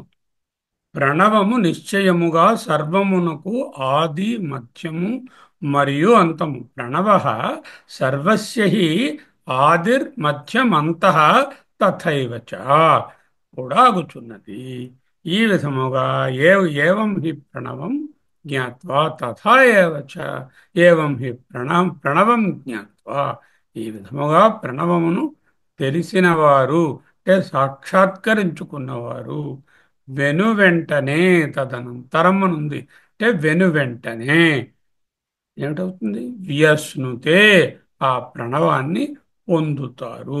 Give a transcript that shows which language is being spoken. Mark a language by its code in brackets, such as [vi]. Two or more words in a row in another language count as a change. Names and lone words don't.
[te] ప్రణవము నిశ్చయముగా సర్వమునకు ఆది మధ్యము మరియు అంతము. [sa] ప్రణవ సర్వస్య హి ఆదిర్మధ్యమంతః తథైవ చ [te] కూడా అగుచున్నది. ఈ విధముగా [sa] ఏవం హి ప్రణవం జ్ఞాత్వా తథా ఏవ చ ఏవం హి ప్రణవం జ్ఞాత్వా. [te] ఈ విధముగా ప్రణవమును తెలిసినవారు అంటే సాక్షాత్కరించుకున్నవారు వెనువెంటనే, తదనంతరమునుంది అంటే వెనువెంటనే ఏమిటవుతుంది? వియస్నుతే, ఆ ప్రణవాన్ని పొందుతారు.